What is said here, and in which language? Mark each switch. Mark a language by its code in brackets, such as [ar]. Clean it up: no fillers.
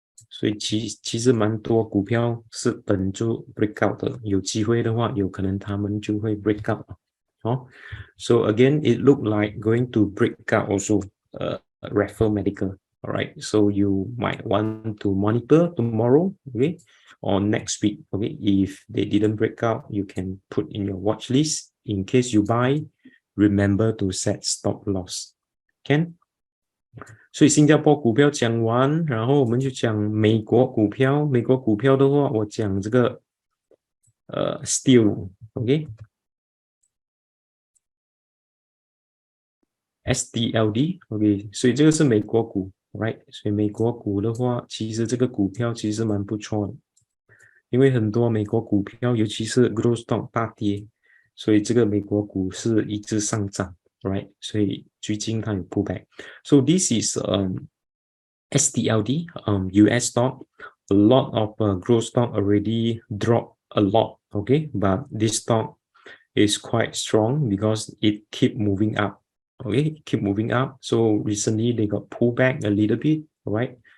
[zh] 所以其实蛮多股票是等住 breakout 的，有机会的话，有可能他们就会 break out [en] So again, it looked like going to break out also, [zh] Raffles Medical. [en] All right, so you might want to monitor tomorrow, okay, or next week, okay. If they didn't break out, you can put in your watch list. In case you buy, remember to set stop loss. Can? [zh] 所以新加坡股票讲完，然后我们就讲美国股票。美国股票的话，我讲这个steel，OK。 SDLD，OK， 所以这个是美国股 ，right？所以美国股的话，其实这个股票其实蛮不错的，因为很多美国股票，尤其是 growth stock 大跌，所以这个美国股是一直上涨 ，right？所以最近它有 pullback。 [en] So this is SDLD, US stock. A lot of growth stock already dropped a lot, okay? But this stock is quite strong because it keep moving up. Okay, keep moving up. So recently they got pulled back a little bit, right?